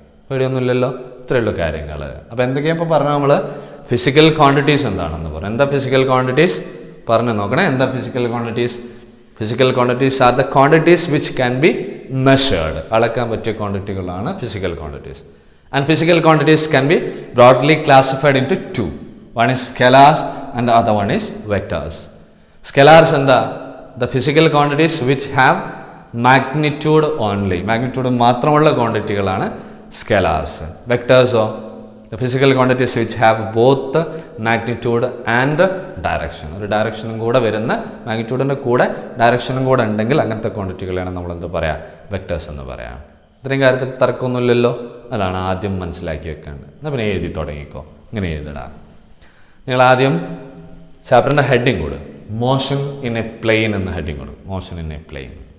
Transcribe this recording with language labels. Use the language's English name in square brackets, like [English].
[Malayalam] ഇവിടെയൊന്നുമില്ലല്ലോ, ഇത്രയുള്ളൂ കാര്യങ്ങൾ. അപ്പോൾ എന്തൊക്കെയാണ് ഇപ്പോൾ പറഞ്ഞാൽ നമ്മൾ ഫിസിക്കൽ ക്വാണ്ടിറ്റീസ് എന്താണെന്ന് പറയും. എന്താ ഫിസിക്കൽ ക്വാണ്ടിറ്റീസ് പറഞ്ഞു നോക്കണേ. എന്താ physical quantities? [English] Physical quantities are the quantities which can be measured. [Malayalam] അളക്കാൻ പറ്റിയ ക്വാണ്ടിറ്റികളാണ് physical quantities. [English] And physical quantities can be broadly classified into 2. One is scalars and the other one is vectors. Scalars and the physical quantities which have magnitude only. [Malayalam] Magnitude മാത്രമുള്ള ക്വാണ്ടിറ്റികളാണ് scalars. [English] Vectors are the physical quantities which have both magnitude and direction. [Malayalam] ഒരു ഡയറക്ഷനും കൂടെ വരുന്ന, മാഗ്നിറ്റ്യൂഡിൻ്റെ കൂടെ ഡയറക്ഷനും കൂടെ ഉണ്ടെങ്കിൽ അങ്ങനത്തെ ക്വാണ്ടിറ്റികളാണ് നമ്മൾ എന്താ പറയുക, വെക്ടേഴ്സ് എന്ന് പറയാം. ഇത്രയും കാര്യത്തിൽ തർക്കമൊന്നുമില്ലല്ലോ. അതാണ് ആദ്യം മനസ്സിലാക്കി വെക്കേണ്ടത്. എന്നാൽ പിന്നെ എഴുതി തുടങ്ങിക്കോ. ഇങ്ങനെ എഴുതിടാം. നിങ്ങൾ ആദ്യം ചാപ്റ്ററിൻ്റെ ഹെഡിങ് കൊടു, മോഷൻ ഇൻ എ പ്ലെയിൻ എന്ന ഹെഡിങ് കൊടുക്കും. Motion in A plain.